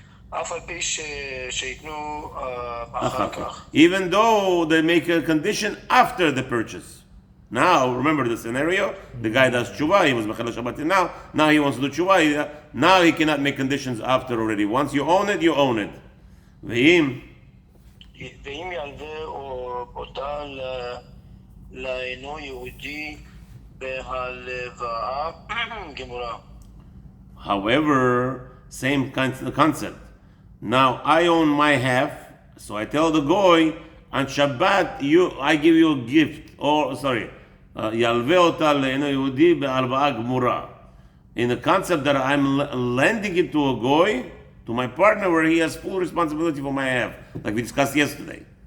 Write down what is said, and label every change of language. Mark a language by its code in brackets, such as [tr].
[he] אף על פי שיתנו אחר כך. [en] even though they make a condition after the purchase. Now, remember the scenario? The guy does tshuva, he was mechel Shabbat now he wants to do tshuva, now he cannot make conditions after already. Once you own it, you own it. [he] ואם ילווה אותה לאינו יהודי בהלוואה גמורה. [en] However, same concept. Now I own my half, so I tell the goy on Shabbat, I give you a gift, or [he] ילווה אותה לאינו יהודי בהלוואה גמורה. [en] in the concept that I'm lending it to a goy, to my partner, where he has full responsibility for my half, like we discussed yesterday.